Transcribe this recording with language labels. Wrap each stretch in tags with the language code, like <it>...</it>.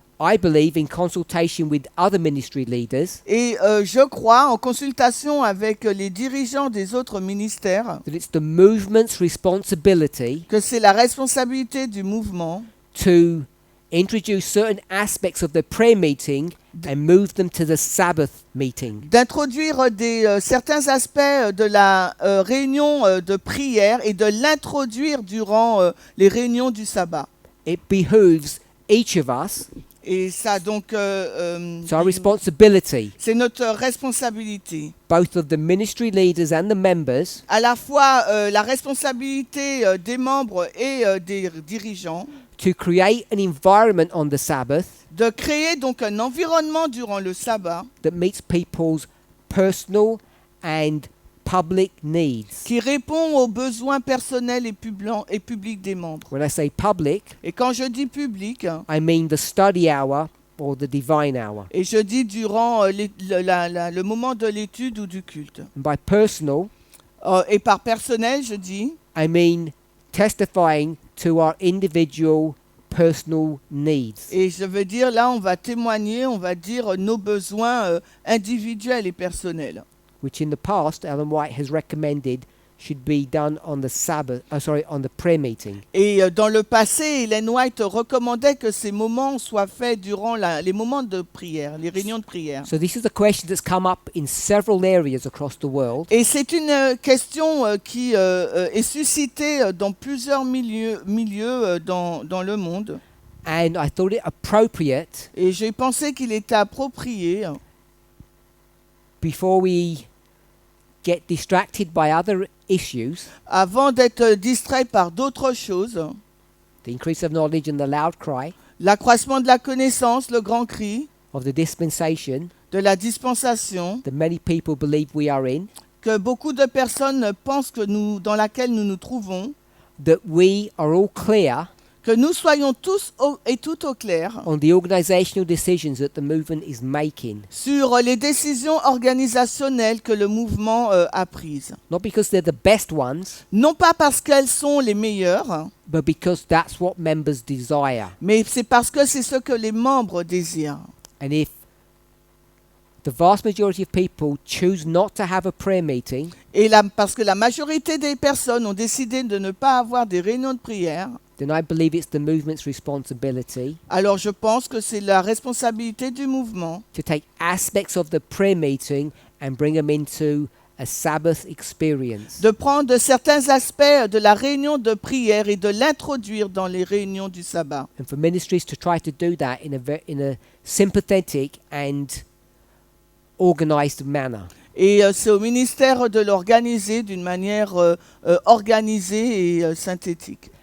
<en>I believe in consultation with other ministry leaders</en> <fr>Et je crois, en consultation avec les dirigeants des autres ministères,</fr> <en>that it's the movement's responsibility</en> <fr>que c'est la responsabilité du mouvement</fr> <en>to introduce certain aspects of the prayer meeting and move them to the Sabbath meeting.</en> <fr>d'introduire certains aspects de la réunion de prière et de l'introduire durant les réunions du sabbat.</fr> <en>It behooves each of us,</en> <fr>Et ça, donc,</fr> <en>it's our responsibility,</en> <fr>c'est notre responsabilité.</fr> <en>both of the ministry leaders and the members,</en> <fr>À la fois la responsabilité des membres et des dirigeants,</fr> <en>to create an environment on the Sabbath</en> <fr>de créer donc un environnement durant le sabbat</fr> <en>that meets people's personal and public needs.</en> <fr>qui répond aux besoins personnels et publics des membres.</fr> <en>When I say public,</en> <fr>Et quand je dis public,</fr> <en>I mean the study hour or the divine hour.</en> <fr>et je dis durant le moment de l'étude ou du culte.</fr> <en>And by personal,</en> <fr>Et par personnel, je dis</fr> <en>I mean testifying to our individual personal needs.</en> <fr>Et je veux dire, là, on va témoigner, on va dire nos besoins individuels et personnels.</fr> <en>Which in the past, Ellen White has recommended should be done on the Sabbath, on the prayer meeting.</en> <fr>Et dans le passé, Ellen White recommandait que ces moments soient faits durant les moments de prière, les réunions de prière.</fr> <en>So this is a question that's come up in several areas across the world.</en> <fr>Et c'est une question qui est suscitée dans plusieurs milieux dans le monde.</fr> <en>And I thought it appropriate,</en> <fr>Et j'ai pensé qu'il était approprié,</fr> <en>before we get distracted by other issues,</en> <fr>avant d'être distrait par d'autres choses,</fr> <en>the increase of knowledge and the loud cry</en> <fr>l'accroissement de la connaissance, le grand cri,</fr> <en>of the dispensation</en> <fr>de la dispensation,</fr> <en>that many people believe we are in,</en> <fr>que beaucoup de personnes pensent dans laquelle nous nous trouvons,</fr> <en>that we are all clear</en> <fr>Que nous soyons tous et toutes au clair</fr> <en>on the organizational decisions that the movement is making.</en> <fr>sur les décisions organisationnelles que le mouvement a prises.</fr> <en>Not because they're the best ones,</en> <fr>Non pas parce qu'elles sont les meilleures,</fr> <en>but because that's what members desire.</en> <fr>mais c'est parce que c'est ce que les membres désirent.</fr> <en>And if the vast majority of people choose not to have a prayer meeting,</en> <fr>Et parce que la majorité des personnes ont décidé de ne pas avoir des réunions de prière,</fr> <en>then I believe it's the movement's responsibility</en> <fr>alors je pense que c'est la responsabilité du mouvement</fr> <en>to take aspects of the prayer meeting and bring them into a Sabbath experience.</en> <fr>de prendre certains aspects de la réunion de prière et de l'introduire dans les réunions du sabbat.</fr> <en>And for ministries to try to do that in a sympathetic and organized manner.</en> <fr>Et c'est au ministère de l'organiser d'une manière organisée et synthétique.</fr>